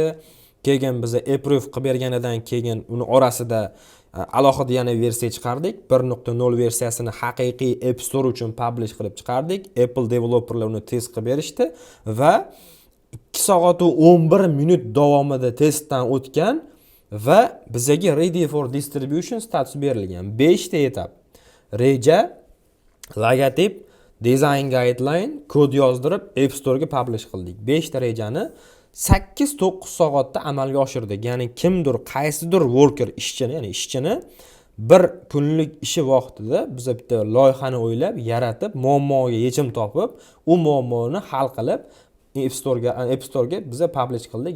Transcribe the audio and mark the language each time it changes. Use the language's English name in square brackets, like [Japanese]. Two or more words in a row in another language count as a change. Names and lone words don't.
[Uzbek] Keyin biz approve qilib berganidan keyin uni orasida alohida yana versiya chiqardik. 1.0 versiyasini haqiqiy App Store uchun publish qilib chiqardik. Apple developerlar uni test qilib berishdi va 2 soat 11 minut davomida testdan o'tgan va bizga [English] ready for distribution [Uzbek] status berilgan. 5 ta etap. Reja, logotip, [English] design guideline, [Uzbek] kod yozdirib App Store ga publish qildik. 5 ta rejani 8-9 soatda amalga oshirdik. Ya'ni kimdir, qaysidir worker ishchini, ya'ni ishchini bir kunlik ishi vaqtida biz bitta loyihani o'ylab, yaratib, muammoga yechim topib, u muammoni hal qilib App Store ga biz publish qildik.